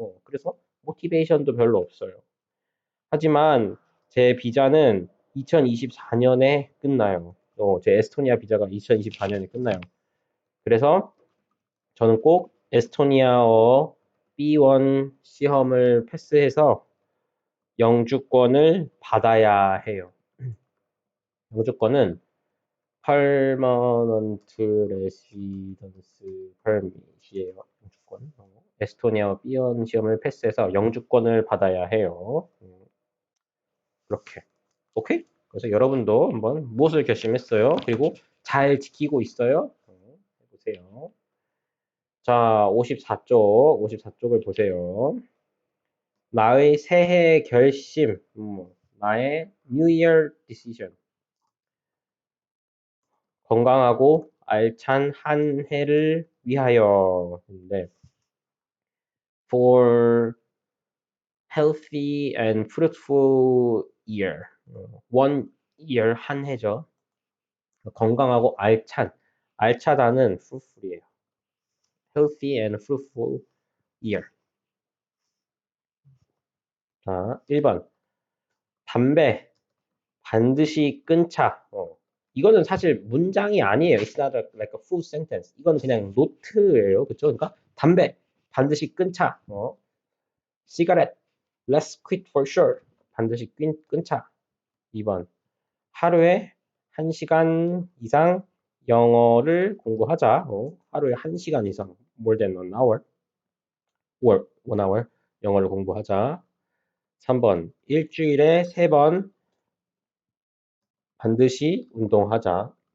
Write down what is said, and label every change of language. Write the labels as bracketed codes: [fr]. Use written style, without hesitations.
[ko] 그래서 모티베이션도 별로 없어요. 하지만 제 비자는 2024년에 끝나요. 제 에스토니아 비자가 2024년에 끝나요. 그래서 저는 꼭 에스토니아어 B1 시험을 패스해서 영주권을 받아야 해요. 영주권은 Permanent Residence Permit이에요. 영주권. 에스토니아 B1 시험을 패스해서 영주권을 받아야 해요. 그렇게. 오케이? 그래서 여러분도 한번 무엇을 결심했어요? 그리고 잘 지키고 있어요? 해보세요. 자, 54쪽을 보세요. 나의 새해 결심, 나의 New Year Decision. 건강하고 알찬 한 해를 위하여. [en] For healthy and fruitful year. [ko] one year 한 해죠. 건강하고 알차다는 fruitful이에요. [en] healthy and fruitful year. [ko] 자, 1번. 담배 반드시 끊자. 이거는 사실 문장이 아니에요. [en] It's not like a full sentence. [ko] 이건 그냥 노트예요. 그쵸? 그러니까 담배 반드시 끊자. [en] cigarette, let's quit for sure. [ko] 반드시 끊자. 2번. 하루에 1시간 이상 영어를 공부하자. 하루에 1시간 이상, [en] more than an hour, or 1 hour. [ko] 영어를 공부하자. 3번 일주일에 3번 반드시 운동하자.